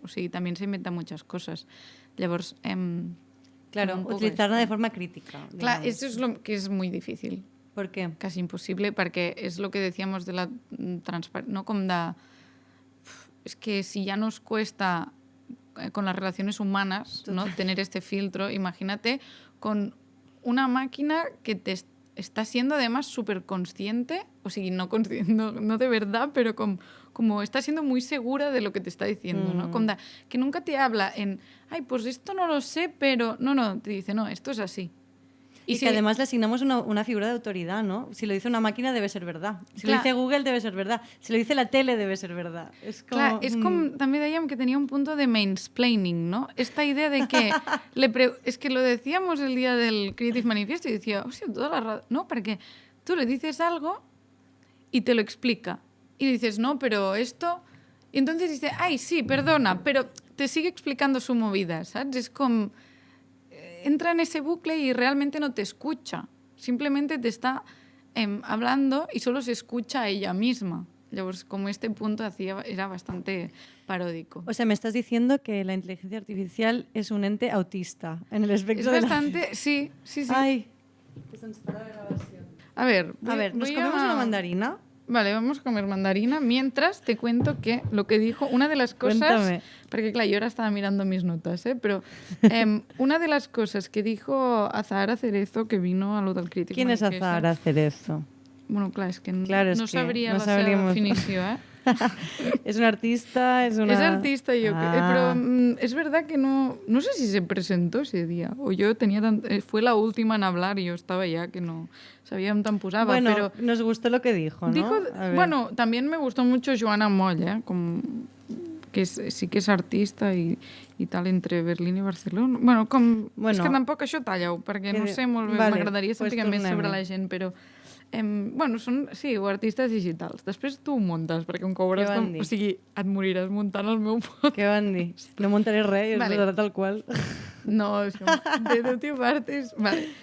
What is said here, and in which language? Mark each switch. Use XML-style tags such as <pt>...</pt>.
<es>O sea, también se inventa muchas cosas.</es> <ca>Llavors,</ca> <es>claro, utilizarla de forma crítica. Clar, eso es lo que es muy difícil. ¿Por qué? Casi imposible,</es> <ca>perquè és el que</ca> <es>decíamos de la transparencia, ¿no?</es> <ca>Com de...</ca> <es>Es que si ya nos cuesta con las relaciones humanas, ¿no? Tener este filtro, imagínate con una máquina que te está siendo además súper consciente, o sea, no de verdad, pero como está siendo muy segura de lo que te está diciendo, ¿no? Como que nunca te habla en, ay, pues esto no lo sé, pero... No, te dice, no, esto es así. Y si, que además le asignamos una figura de autoridad, ¿no? Si lo dice una máquina debe ser verdad. Si lo dice Google debe ser verdad. Si lo dice la tele debe ser verdad.</es> <ca>És com... Clar, és com també dèiem que tenia</ca> <es>un punto de</es> <ca>mansplaining, ¿no?</ca> <es>Esta idea de que... es que lo decíamos el día del Creative Manifesto y decía, hostia, toda la razón... No, porque tú le dices algo y te lo explica. Y dices, no, pero esto... Y entonces dice, ay, sí, perdona, pero te sigue explicando su movida, ¿sabes? Es como... entra en ese bucle y realmente no te escucha. Simplemente te está hablando y solo se escucha a ella misma. Llavors, como este punto era bastante paródico. O sea, me estás diciendo que la inteligencia artificial es un ente autista en el espectro es bastante... Sí. Ay. A ver, ¿nos comemos una mandarina? Vale, vamos a comer mandarina. Mientras te cuento que lo que dijo, una de las cosas... Cuéntame. Porque claro, yo ahora estaba mirando mis notas, pero una de las cosas que dijo Azahara Cerezo, que vino a lo del Creative ¿Quién es Manifesto... Azahara Cerezo?</es> <ca>Bueno, clar, és que</ca> <es>claro,</es> <ca>no sabria la seva definició, ¿eh?</ca> <es>Es una artista, es una... Es artista, pero es verdad que no sé si se presentó ese día, o yo tenía fue la última en hablar y yo estaba ya que no sabía</es> <ca>on tan posava,</ca> <es>bueno, pero... nos gustó lo que dijo, ¿no? Bueno, también me gustó mucho Joana Moll, que sí que</es> <ca>és artista i tal entre</ca> <es>Berlín i Barcelona.</es> <ca>Bueno, és que tampoc això talla-ho, perquè no sé molt bé, m'agradaria saber més sobre la gent, però... bueno, són, sí, o artistes digitals. Després tu ho muntes, perquè com que hauràs o sigui, et moriràs muntant el meu podcast. Què van dir? No muntaré res, és tal qual. No, és com... De duty parties... Vale.</ca>